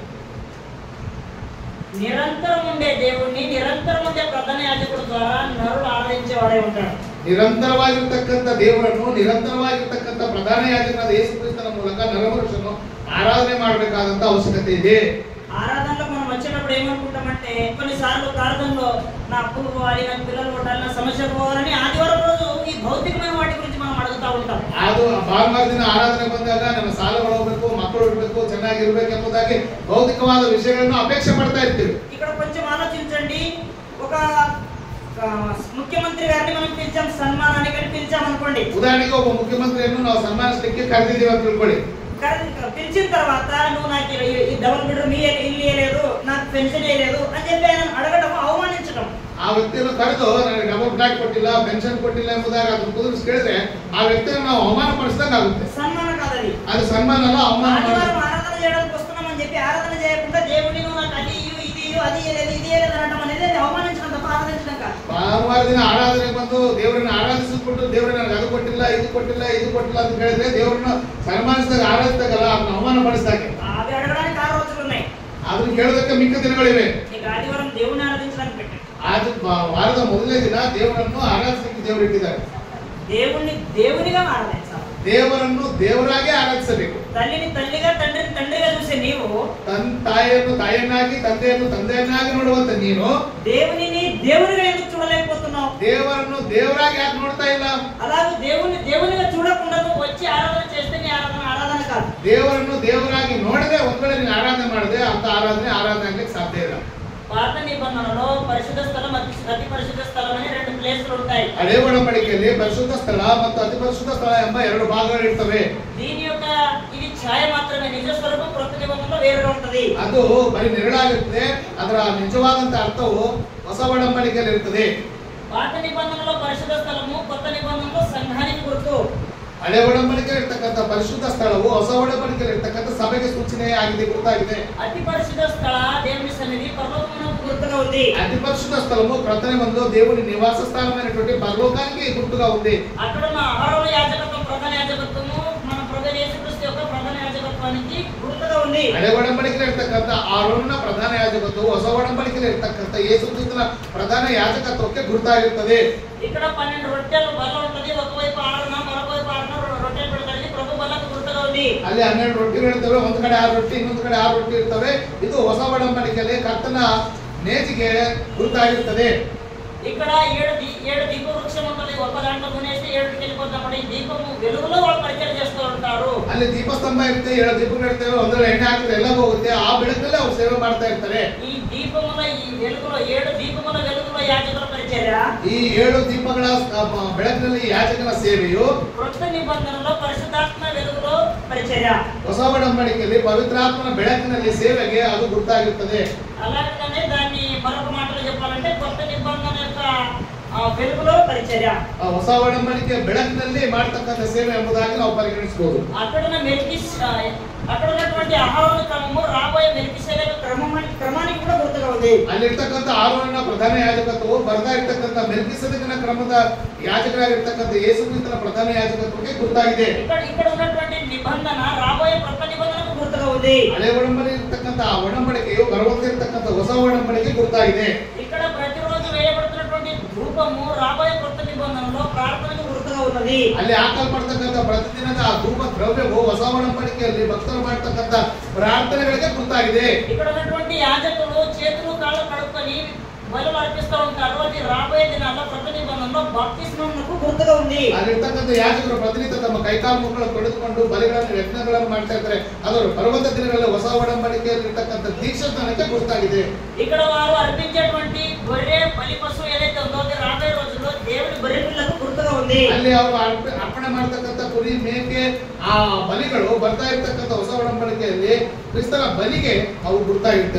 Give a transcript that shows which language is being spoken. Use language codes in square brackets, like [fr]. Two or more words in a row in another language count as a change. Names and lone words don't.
[te] నిరంతరం ఉండే దేవుణ్ణి నిరంతరం ఉండే ప్రధాన యాజకుడు ద్వారా నరుడు ఆరాధించేవాడే ఉంటాడు. [kn] ನಿರಂತರವಾಗಿರ್ತಕ್ಕಂಥ ದೇವರನ್ನು ನಿರಂತರವಾಗಿರ್ತಕ್ಕಂಥ ಪ್ರಧಾನ ಯಾಜಕನಾದ ಯೇಸು ಕ್ರಿಸ್ತನ ಮೂಲಕ ನರಮನುಷ್ಯನು ಆರಾಧನೆ ಮಾಡಬೇಕಾದಂತ ಅವಶ್ಯಕತೆ ಇದೆ. [te] ఆరాధనలో మనం వచ్చేటప్పుడు ఏమనుకుంటామంటే, కొన్నిసార్లు ప్రార్థనలో నా అప్పులు పోవాలి, నాకు పిల్లలు కొట్టాలి, నా సమస్యలు పోవాలని ఆదివారం రోజు ఈ భౌతికమైన వాటి గురించి మనం అడుగుతా ఉంటాం. [kn] ಅದು ಭಾನುವಾರ ದಿನ ಆರಾಧನೆ ಬಂದಾಗ ನನ್ನ ಸಾಲಗಳು ಹೋಗಬೇಕು, ಮಕ್ಕಳು ಇರಬೇಕು, ಚೆನ್ನಾಗಿರ್ಬೇಕು ಎಂಬುದಾಗಿ ಭೌತಿಕವಾದ ವಿಷಯಗಳನ್ನು ಅಪೇಕ್ಷೆ ಪಡ್ತಾ ಇರ್ತೀವಿ. [te] ఇక్కడ కొంచెం ఆలోచించండి. ఒక ముఖ్యమంత్రి గారిని మనం పిలిచాం, సన్మానానికి పిలిచాం అనుకోండి. [kn] ಉದಾಹರಣೆಗೆ ಒಬ್ಬ ಮುಖ್ಯಮಂತ್ರಿಯನ್ನು ನಾವು ಸನ್ಮಾನಿಸಲಿಕ್ಕೆ ಕರೆದಿದ್ದೀವಿ ಅಂತ ತಿಳ್ಕೊಳ್ಳಿ. [te] పిలిచిన తర్వాత నువ్వు నాకు ఈ [en] double bedroom [te] ఇల్లు ఇవ్వలేదు, నాకు పెన్షన్ ఇవ్వలేదు అని చెప్పి ఆయన అడగడం అవమానించడం. [kn] ಆ ವ್ಯಕ್ತಿಯನ್ನು ಕರೆದು ನನಗೆ [en] double flat [kn] ಕೊಟ್ಟಿಲ್ಲ, ಪೆನ್ಷನ್ ಕೊಟ್ಟಿಲ್ಲ ಎಂಬುದಾಗಿ ಅದನ್ನು ಕುದುರಿಸಿ ಕೇಳಿದ್ರೆ ಆ ವ್ಯಕ್ತಿಯನ್ನು ನಾವು ಅವಮಾನ ಪಡಿಸಿದಂಗೆ ಆಗುತ್ತೆ. [te] సన్మాన కాదది. [kn] ಅದು ಸನ್ಮಾನ ಅಲ್ಲ, ಅವಮಾನ. [te] ఆరాధన చేయడానికి వస్తున్నామని చెప్పి ఆరాధన చేయకుండా దేవుడిని నువ్వు నాకు అది ఇది అది ఇవ్వలేదు ఇది ఇవ్వలేదు అనడం అనేది అవమానించడం తప్ప ఆరాధించడం కాదు. [kn] ಭಾನುವಾರ ದಿನ ಆರಾಧನೆ ಬಂದು ದೇವರನ್ನ ಆರಾಧಿಸಿಬಿಟ್ಟು ದೇವರನ್ನ ನನಗೆ ಅದು ಕೊಟ್ಟಿಲ್ಲ ಇದು ಕೊಟ್ಟಿಲ್ಲ ಅಂತ ಹೇಳಿದ್ರೆ ದೇವರನ್ನ ಸನ್ಮಾನಿಸಿದಾಗ ಆರಾಧಿಸಿದಾಗಲ್ಲ, ಅದನ್ನ ಅವಮಾನ ಪಡಿಸಿದಾಗೆ. [te] అవి అడగడానికి 6 రోజులు ఉన్నాయి. [kn] ಅದನ್ನ ಕೇಳೋದಕ್ಕೆ ಮಿಕ್ಕ ದಿನಗಳಿವೆ. [te] ಈಗ ఆదివారం దేవుని ఆరాధించడానికి పెట్టారు. [kn] ಅದು ವಾರದ ಮೊದಲನೇ ದಿನ ದೇವರನ್ನು ಆರಾಧಿಸಲಿಕ್ಕೆ ದೇವರು ಇಟ್ಟಿದ್ದಾರೆ. [te] దేవుణ్ణి దేవునిగా ఆరాధించాలి. [kn] ದೇವರನ್ನು ದೇವರಾಗಿ ಆರಾಧಿಸಬೇಕು. [te] తల్లిని తల్లిగా తండ్రిని తండ్రిగా చూసే నీవు, [kn] ತಾಯಿಯನ್ನು ತಾಯಿಯನ್ನಾಗಿ ತಂದೆಯನ್ನು ತಂದೆಯನ್ನಾಗಿ ನೋಡುವಂತ ನೀನು [te] దేవునిని దేవునిగా ఎందుకు చూడలేకపోతున్నావు? [kn] ದೇವರನ್ನು ದೇವರಾಗಿ ಯಾಕೆ ನೋಡ್ತಾ ಇಲ್ಲ? [te] అలాగే దేవుని దేవునిగా చూడకుండా నువ్వు వచ్చి ఆరాధన చేస్తే నీ ఆరాధన కాదు. [kn] ದೇವರನ್ನು ದೇವರಾಗಿ ನೋಡದೆ ಒಂದ್ ವೇಳೆ ನೀನು ಆರಾಧನೆ ಮಾಡದೆ ಅಂತ ಆರಾಧನೆ ಆಗ್ಲಿಕ್ಕೆ ಸಾಧ್ಯ ಇಲ್ಲ. [te] పాత నిబంధనలో పరిశుద్ధ స్థలం, అతి పరిశుద్ధ స్థలం అని 2 ప్లేసులు ఉంటాయి. [kn] ಹಳೆ ಒಡಂಬಡಿಕೆಯಲ್ಲಿ ಪರಿಶುದ್ಧ ಸ್ಥಳ ಮತ್ತು ಅತಿ ಪರಿಶುದ್ಧ ಸ್ಥಳ ಎಂಬ 2 ಭಾಗಗಳು ಇರ್ತವೆ. [te] దీని యొక్క ఇది ఛాయ మాత్రమే, నిజ స్వరూపం కొత్త నిబంధనలో వేరుగా ఉంటది. [kn] ಅದು ಬರೀ ನೆರಳಾಗಿರುತ್ತೆ, ಅದರ ನಿಜವಾದಂತ ಅರ್ಥವು ಹೊಸ ಒಡಂಬಡಿಕೆಯಲ್ಲಿ ಇರ್ತದೆ. [te] పాత నిబంధనలో పరిశుద్ధ స్థలము, కొత్త నిబంధనలో సంఘానికి గుర్తు. [kn] ಹಳೆ ಒಡಂಬಡಿಕೆ ಇರ್ತಕ್ಕಂಥ ಪರಿಶುದ್ಧ ಸ್ಥಳವು ಹೊಸ ಒಡಂಬಡಿಕೆಯಲ್ಲಿ ಇರ್ತಕ್ಕಂಥ ಸಭೆಗೆ ಸೂಚನೆ ಆಗಿದೆ, ಗುರುತಾಗಿದೆ. [te] అతి పరిశుద్ధ స్థಳ దేవుని సన్నిధి పరలోకమునకు గుర్తుగా ఉంది. అతి పరిశుద్ధ స్థలము ప్రధాన మందు దేవుని నివాస స్థానమైనటువంటి పరలోకానికి గుర్తుగా ఉంది. అక్కడ ఉన్న అహరోను యాజకత్వం, ప్రధాన యాజకత్వము మన ప్రభువైన యేసుక్రీస్తు యొక్క ప్రధాన యాజకత్వానికి గుర్తుగా ఉంది. [kn] ಹಳೆ ಒಡಂಬಡಿಕೆಯಲ್ಲಿ ಇರ್ತಕ್ಕಂಥ ಆರೋನನ ಪ್ರಧಾನ ಯಾಜಕತ್ವವು ಹೊಸ ಒಡಂಬಡಿಕೆಯಲ್ಲಿ ಇರ್ತಕ್ಕಂಥ ಯೇಸು ಕ್ರಿಸ್ತನ ಪ್ರಧಾನ ಯಾಜಕತ್ವಕ್ಕೆ ಗುರುತಾಗಿರುತ್ತದೆ. [te] ఇక్కడ 12 రొట్టెలు బల్ల ఉంటది, ఒకవైపు ఆరున మరొక వైపు ఆరున రొట్టెలు పెడతారు. ప్రభు బల్లకు గుర్తుగా ఉంది. [kn] ಅಲ್ಲಿ 12 ರೊಟ್ಟಿಗಳು ಇರ್ತವೆ, ಒಂದ್ ಕಡೆ 6 ರೊಟ್ಟಿ, ಇನ್ನೊಂದು ಕಡೆ 6 ರೊಟ್ಟಿ ಇರ್ತವೆ. ಇದು ಹೊಸ ಒಡಂಬಡಿಕೆಯಲ್ಲಿ ಕರ್ತನ ನೇಜಿಗೆ ಗುರುತಾಗಿರುತ್ತದೆ. [te] ఇక్కడ 7 దీప వృక్షం ఉంటది, ఒక దాంట్లో కొనేసి 7కి వెళ్ళిపోతాం. ఈ దీపము వెలుగులో వాళ్ళు పరిచయం చేస్తూ ఉంటారు. [kn] ಅಲ್ಲಿ ದೀಪಸ್ತಂಭ ಇರುತ್ತೆ, 7 ದೀಪಗಳು ಇರ್ತವೆ, ಒಂದರಲ್ಲಿ ಎಣ್ಣೆ ಹಾಕಿದ್ರೆ ಎಲ್ಲ ಹೋಗುತ್ತೆ. ಆ ಬೆಳಕಲ್ಲೇ ಅವ್ರು ಸೇವೆ ಮಾಡ್ತಾ ಇರ್ತಾರೆ. [te] ఈ దీపముల ఈ వెలుగులో 7 దీపముల వెలుగులో యాజకుల పరిచర్య, [kn] ಈ 7 ದೀಪಗಳ ಬೆಳಕಿನಲ್ಲಿ ಯಾಜಕನ ಸೇವೆಯು [te] కొత్త నిబంధనలో పరిశుద్ధాత్మ వెలుగులో పరిచర్య, [kn] ಹೊಸ ಒಡಂಬಡಿಕೆಯಲ್ಲಿ ಪವಿತ್ರಾತ್ಮನ ಬೆಳಕಿನಲ್ಲಿ ಸೇವೆಗೆ ಅದು ಗುರುತಾಗಿರುತ್ತದೆ. [te] అలాగనే దాన్ని మరొక మాటలో చెప్పాలంటే కొత్త నిబంధన యొక్క వెలుగులో పరిచర్య, [kn] ಹೊಸ ಒಡಂಬಡಿಕೆ ಬೆಳಕಿನಲ್ಲಿ ಮಾಡತಕ್ಕಂಥ ಸೇವೆ ಎಂಬುದಾಗಿ ನಾವು ಪರಿಗಣಿಸಬಹುದು. [te] అక్కడ ఉన్నటువంటి ఆహార క్రమము రాబోయే మెల్కిసెదెకు క్రమానికి కూడా గుర్తుగా ఉంది. [kn] ಅಲ್ಲಿರ್ತಕ್ಕಂಥ ಆರೋನ ಪ್ರಧಾನ ಯಾಜಕತ್ವವು ಬರ್ತಾ ಇರ್ತಕ್ಕಂಥ ಮೆಲ್ಕಿಸೆದೆಕನ ಕ್ರಮದ ಯಾಜಕರಾಗಿರ್ತಕ್ಕಂಥ ಯೇಸು ಕ್ರಿಸ್ತನ ಪ್ರಧಾನ ಯಾಜಕತ್ವಕ್ಕೆ ಗುರುತಾಗಿದೆ. [te] ఇక్కడ ఉన్నటువంటి నిబంధన రాబోయే కొత్త నిబంధనకు గుర్తుగా ఉంది. [kn] ಹಳೆ ಒಡಂಬಡಿಕೆ ಇರ್ತಕ್ಕಂಥ ಆ ಒಡಂಬಡಿಕೆಯು ಬರುವಂತಿರ್ತಕ್ಕಂಥ ಹೊಸ ಒಡಂಬಡಿಕೆ ಗುರುತಾಗಿದೆ. [te] ఇక్కడ ప్రతిరోజు వేయబడుతున్నటువంటి ధూపము రాబోయే కొత్త నిబంధనలో ప్రార్థనకు గుర్తుగా ఉన్నది. [kn] ಅಲ್ಲಿ ಹಾಕಲ್ಪಡ್ತಕ್ಕಂಥ ಪ್ರತಿದಿನದ ಆ ಧೂಪ ದ್ರವ್ಯವು ಹೊಸ ಒಡಂಬಡಿಕೆಯಲ್ಲಿ ಭಕ್ತರು ಮಾಡ್ತಕ್ಕಂಥ ಪ್ರಾರ್ಥನೆಗಳಿಗೆ ಗುರುತಾಗಿದೆ. [te] ఇక్కడ ఉన్నటువంటి యాజకులు చేతులు కాళ్ళు కడుక్కొని బలులు అర్పిస్తూ ఉంటారు. అది రాబోయే దినాల్లో కొత్త నిబంధనలో బాప్తిస్మమునకు గుర్తుగా ఉంది. [kn] ಅಲ್ಲಿರ್ತಕ್ಕಂಥ ಯಾಜಕರು ಪ್ರತಿನಿತ್ಯ ತಮ್ಮ ಕೈಕಾಲು ಮುಖಗಳನ್ನು ತೊಳೆದುಕೊಂಡು ಬಲಿಗಳನ್ನು ಯಜ್ಞಗಳನ್ನು ಮಾಡ್ತಾ ಇದ್ದಾರೆ. ಅದು ಪರ್ವತ ದಿನಗಳಲ್ಲಿ ಹೊಸ ಒಡಂಬಡಿಕೆಯಲ್ಲಿ ಇರ್ತಕ್ಕಂಥ ದೀಕ್ಷಾಸ್ನಾನಕ್ಕೆ ಗುರುತಾಗಿದೆ. [te] ఇక్కడ వారు అర్పించేటువంటి గొర్రె బలి పశువు ఏదైతే ఉందో అది రాబోయే రోజుల్లో దేవుని బలి పిల్లకు గుర్తుగా ఉంది. [kn] ಅಲ್ಲಿ ಅವರು ಅರ್ಪಣೆ ಮಾಡ್ತಕ್ಕಂಥ ಕುರಿ ಮೇಕೆ ಆ ಬಲಿಗಳು ಬರ್ತಾ ಇರ್ತಕ್ಕಂಥ ಹೊಸ ಒಡಂಬಡಿಕೆಯಲ್ಲಿ ಕ್ರಿಸ್ತನ ಬಲಿಗೆ ಅವು ಗುರುತಾಗಿರ್ತವೆ.